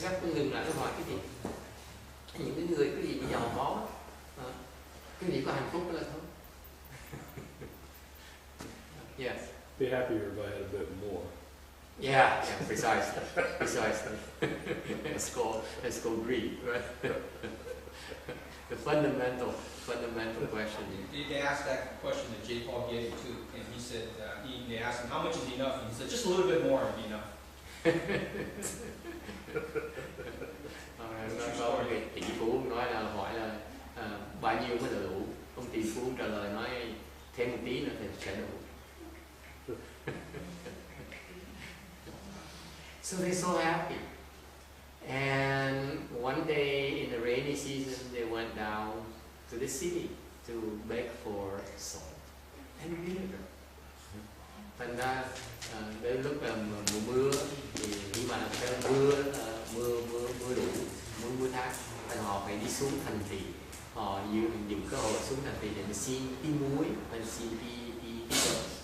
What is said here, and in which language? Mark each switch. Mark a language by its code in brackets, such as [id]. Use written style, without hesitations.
[vi] Tôi ngừng lại tôi hỏi cái gì? Những cái người cái gì giàu có, cái gì có hạnh phúc là thôi. [en] Yes. Be happier if I had a bit more. Yeah, precisely. It's called greed, right? The fundamental question. They asked that question to J. Paul Getty too, and he said, they asked him, how much is enough? And he said, just a little bit more would be enough. [vi] Có một tỷ phú nói là hỏi là bao nhiêu mới đủ. Ông tỷ phú trả lời nói thêm một tí nữa thì sẽ đủ. [en] So they're so happy. And one day in the rainy season, they went down to the city to beg for salt and vinegar. [vi] Thành ra đến lúc mùa mưa thì khi mà mưa đủ, mưa thác, thì họ phải đi xuống thành thị. Họ dùng cơ hội xuống thành thị để xin tí muối, và xin tí dầu.